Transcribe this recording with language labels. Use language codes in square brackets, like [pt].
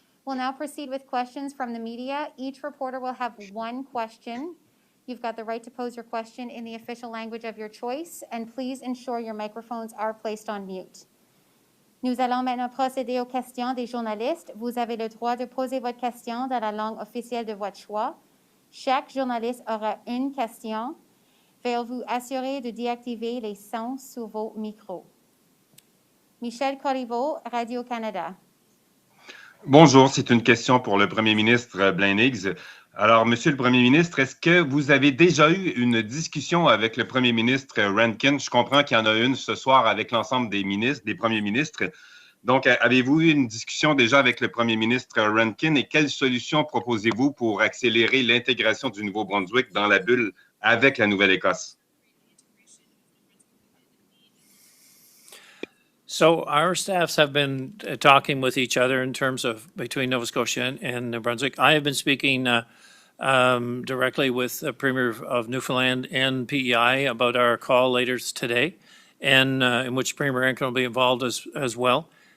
[en] We'll now proceed with questions from the media. Each reporter will have one question. You've got the right to pose your question in the official language of your choice, and please ensure your microphones are placed on mute. [fr] Nous allons maintenant procéder aux questions des journalistes. Vous avez le droit de poser votre question dans la langue officielle de votre choix. Chaque journaliste aura une question. Veuillez vous assurer de désactiver les sons sur vos micros. Michel Corriveau, Radio-Canada. Bonjour, c'est une question pour le Premier ministre Blaine Higgs. Alors, Monsieur le Premier ministre, est-ce que vous avez déjà eu une discussion avec le Premier ministre Rankin? Je comprends qu'il y en a une ce soir avec l'ensemble des ministres, des premiers ministres. Donc, avez-vous eu une discussion déjà avec le Premier ministre Rankin et quelles solutions proposez-vous pour accélérer l'intégration du Nouveau-Brunswick dans la bulle avec la Nouvelle-Écosse? [en] So our staffs have been talking with each other in terms of between Nova Scotia and New Brunswick. I have been speaking directly with the Premier of Newfoundland and PEI about our call later today, and in which Premier Rankin will be involved as well.